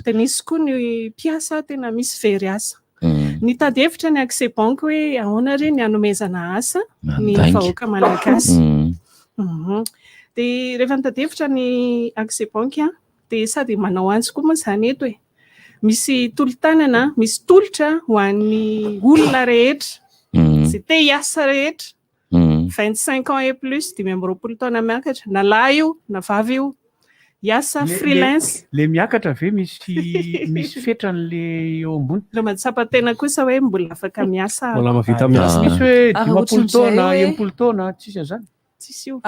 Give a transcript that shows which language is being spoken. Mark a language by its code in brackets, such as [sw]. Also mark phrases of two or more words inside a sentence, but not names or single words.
[mg] dia nisy koa ny mpiasa tena misy very asa. Ny tady hevitra ny Accès Bank hoe ahoana re ny hanomezana asa ny vahoaka malagasy. Dia rehefa nitady hevitra ny Accès Bank dia sady manao antsy koa moa zany eto hoe misy tolo-tanana, misy tolotra ho an'ny olona rehetra izay te hiasa rehetra [fr] 25 ans et plus [mg] 20 taona miakatra na lahy io na vavy io hiasa freelance. Le miakatra ve misy fetran'le eo ambony? Raha mahatsapa-tena kosa hoe mbola afaka miasa. Mbola mahavita miasa. Misy hoe 20 taona, 20 taona tsisy zany. Tsisy io.